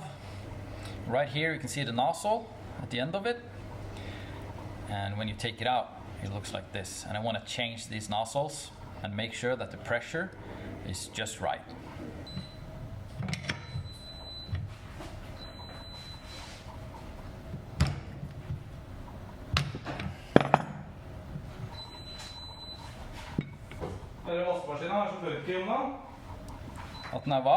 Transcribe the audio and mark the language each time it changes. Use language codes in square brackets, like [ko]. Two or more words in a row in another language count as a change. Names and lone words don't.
[en] Right here you can see the nozzle at the end of it. And when you take it out, it looks like this. And I want to change these nozzles and make sure that the pressure is just right. [no] Vaskemaskinen er så funky om da. At den er hva?